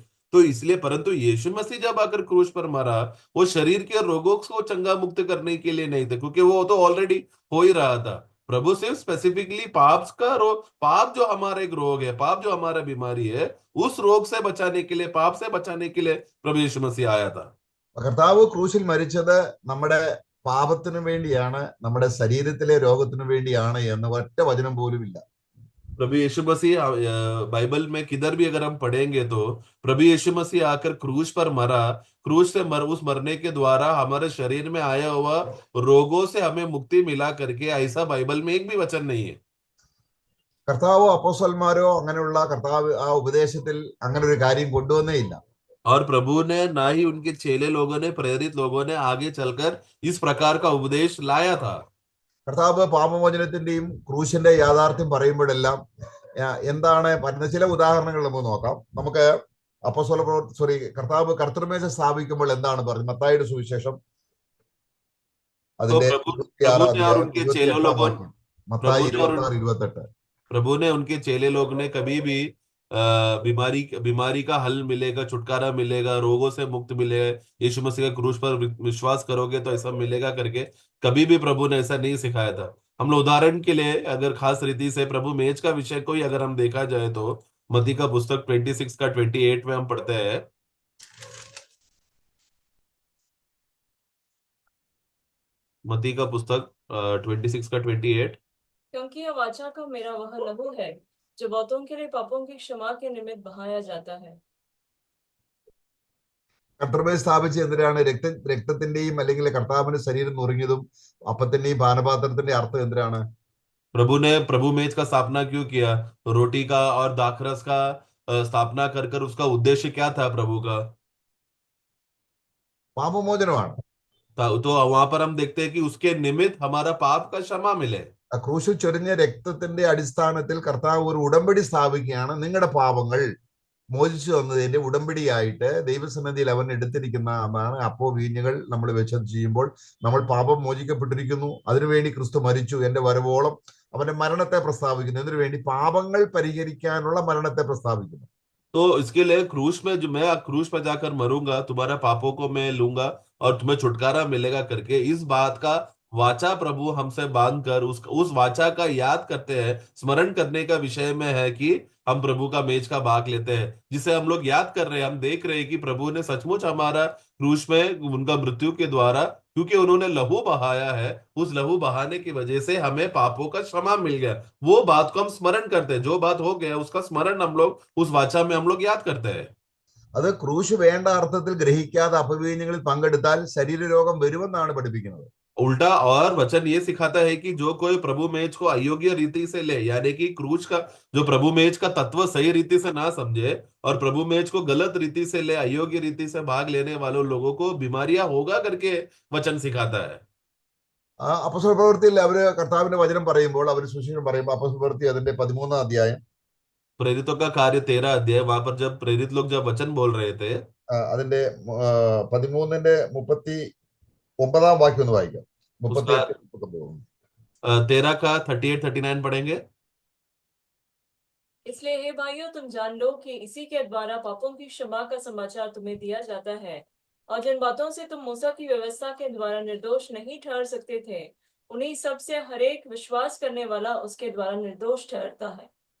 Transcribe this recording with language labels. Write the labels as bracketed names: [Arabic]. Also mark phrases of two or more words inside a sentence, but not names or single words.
[Hindi] तो इसलिए, परंतु यीशु मसीह जब आकर क्रूस पर मरा, वो शरीर के रोगों को चंगा मुक्त करने के लिए नहीं थे, क्योंकि वो तो ऑलरेडी हो ही रहा था। प्रभु सिर्फ स्पेसिफिकली पाप जो हमारा एक रोग है, पाप जो हमारा बीमारी है, उस रोग से बचाने के लिए, पाप से बचाने के लिए प्रभु यीशु मसीह आया था। [Malayalam] കർത്താവ് ക്രൂശിൽ മരിച്ചത് നമ്മുടെ പാപത്തിനു വേണ്ടിയാണ്, നമ്മുടെ ശരീരത്തിലെ രോഗത്തിനു വേണ്ടിയാണ് എന്ന് ഒറ്റ വചനം പോലും ഇല്ല. [Hindi] प्रभु यीशु मसीह बाइबल में किधर भी अगर हम पढ़ेंगे तो प्रभु यीशु मसीह आकर क्रूस पर मरा, क्रूस से उस मरने के द्वारा हमारे शरीर में आया हुआ रोगों से हमें मुक्ति मिला करके ऐसा बाइबल में एक भी वचन नहीं है। [Malayalam] കർത്താവോ അപ്പോസ്തലന്മാരോ അങ്ങനെയുള്ള കർത്താവ് ആ ഉപദേശത്തിൽ അങ്ങനെ ഒരു കാര്യം കൊണ്ടുവന്നേ ഇല്ല. [Hindi] और प्रभु ने ना ही उनके चेले लोगों ने, प्रेरित लोगों ने आगे चलकर इस प्रकार का उपदेश लाया था। [Malayalam] കർത്താവ് പാപമോചനത്തിന്റെയും ക്രൂശിന്റെ യാഥാർത്ഥ്യം പറയുമ്പോഴെല്ലാം എന്താണ് പറയുന്നത്? ചില ഉദാഹരണങ്ങൾ നമുക്ക് നോക്കാം. നമുക്ക് കർത്താവ് കർത്തൃമേശ സ്ഥാപിക്കുമ്പോൾ എന്താണ് പറയുന്നത്? മത്തായിയുടെ സുവിശേഷം [Hindi] तो [Malayalam] അതിന്റെ [Hindi] प्रभु 26 ने और [Malayalam] अध्याയം [Hindi] उनके चेले 28 लोगों [Malayalam] വാക്യം. മത്തായി 26:28. [Hindi] प्रभु ने उनके चेले लोग ने कभी भी बीमारी बीमारी का हल मिलेगा, छुटकारा मिलेगा, रोगों से मुक्त मिलेगा, यीशु मसीह का क्रूस पर विश्वास करोगे तो ऐसा मिलेगा करके कभी भी प्रभु ने ऐसा नहीं सिखाया था। हम लोग उदाहरण के लिए अगर खास रीति से प्रभु मेज का विषय को ही अगर हम देखा जाए तो मत्ती का पुस्तक 26 का 28 में हम पढ़ते हैं। मत्ती का पुस्तक 26 का 28। क्योंकि यह वाचा का मेरा वह लहू है जो बहुतों के लिए पापों की क्षमा के निमित्त बहाया जाता है। [Malayalam] കർത്തൃമേശ സ്ഥാപിച്ച് എന്തിനാണ്? രക്തത്തിന്റെയും അല്ലെങ്കിൽ കർത്താവിന്റെ ശരീരം നുറുങ്ങിയതും അപ്പത്തിന്റെയും പാനപാത്രത്തിന്റെയും അർത്ഥം എന്തിനാണ്? [Hindi] प्रभु ने प्रभु मेज का स्थापना क्यों किया? रोटी का और दाखरस का स्थापना कर कर उसका उद्देश्य क्या था प्रभु का? [Malayalam] പാപമോചനമാണ്. [Hindi] तो वहां पर हम देखते हैं कि उसके निमित्त हमारा पाप का क्षमा मिले। [Malayalam] ആ ക്രൂശിൽ ചൊരിഞ്ഞ രക്തത്തിന്റെ അടിസ്ഥാനത്തിൽ കർത്താവ് ഒരു ഉടമ്പടി സ്ഥാപിക്കുകയാണ്. നിങ്ങളുടെ പാപങ്ങൾ മോചിച്ചു തന്നതിന്റെ ഉടമ്പടിയായിട്ട് ദൈവസന്നിധിയിൽ അവൻ എടുത്തിരിക്കുന്ന അതാണ് അപ്പോ വീഞ്ഞുകൾ നമ്മൾ വെച്ച് ചെയ്യുമ്പോൾ നമ്മൾ പാപം മോചിക്കപ്പെട്ടിരിക്കുന്നു. അതിനുവേണ്ടി ക്രിസ്തു മരിച്ചു, എന്റെ വരവോളം അവന്റെ മരണത്തെ പ്രസ്താവിക്കുന്നു. ഇതിനുവേണ്ടി പാപങ്ങൾ പരിഹരിക്കാനുള്ള മരണത്തെ പ്രസ്താവിക്കുന്നു. [Hindi] तो इसके लिए क्रूस में, जो मैं क्रूस पर जाकर मरूंगा, तुम्हारा पापों को मैं लूंगा और तुम्हें छुटकारा मिलेगा करके इस बात का वाचा प्रभु हमसे बांध कर उस वाचा का याद करते हैं, स्मरण करने का विषय में है कि हम प्रभु का मेज का भाग लेते हैं, जिसे हम लोग याद कर रहे हैं। हम देख रहे हैं कि प्रभु ने सचमुच हमारा क्रूस में उनका मृत्यु के द्वारा, क्योंकि उन्होंने लहू बहाया है, उस लहू बहाने की वजह से हमें पापों का क्षमा मिल गया। वो बात को हम स्मरण करते हैं, जो बात हो गया उसका स्मरण हम लोग उस वाचा में हम लोग याद करते हैं। [Malayalam] അത് ക്രൂശ് വേണ്ട അർത്ഥത്തിൽ ഗ്രഹിക്കാതെ അപവീഞ്ഞങ്ങളിൽ പങ്കെടുത്താൽ ശരീരരോഗം വരുമെന്നാണ് പഠിപ്പിക്കുന്നത്. [Hindi] उल्टा और वचन ये सिखाता है कि जो कोई प्रभु मेज को अयोग्य रीति से ले, यानी कि क्रूज का जो प्रभु मेज का तत्व सही रीति से ना समझे और प्रभु मेज को गलत रीति से ले, अयोग्य रीति से भाग लेने वालों लोगों को बीमारियां होगा करके वचन सिखाता है। [Malayalam] അപ്പോസ്തല പ്രവൃത്തിയിൽ അവര് കർത്താവിന്റെ വചനം പറയുമ്പോൾ, അവർ സുവിശേഷം പറയുമ്പോൾ, അപ്പോസ്തല പ്രവൃത്തി അതിന്റെ 13 അധ്യായം [Hindi] प्रेरितों का कार्य 13 अध्याय, वहां पर जब प्रेरित लोग जब वचन बोल रहे थे, [Malayalam] അതിന്റെ 13ന്റെ 39 വാക്യം ഒന്ന് വായിക്കാം. [Hindi] उसका 38-39. 13 का 38-39 पढ़ेंगे। इसलिए हे भाइयों, तुम जान लो कि इसी के द्वारा पापों की क्षमा का समाचार तुम्हें दिया जाता है, और जिन बातों से तुम मूसा की व्यवस्था के द्वारा निर्दोष नहीं ठहर सकते थे, उन्हीं सब से हरेक विश्वास करने वाला उसके द्वारा निर्दोष ठहरता है।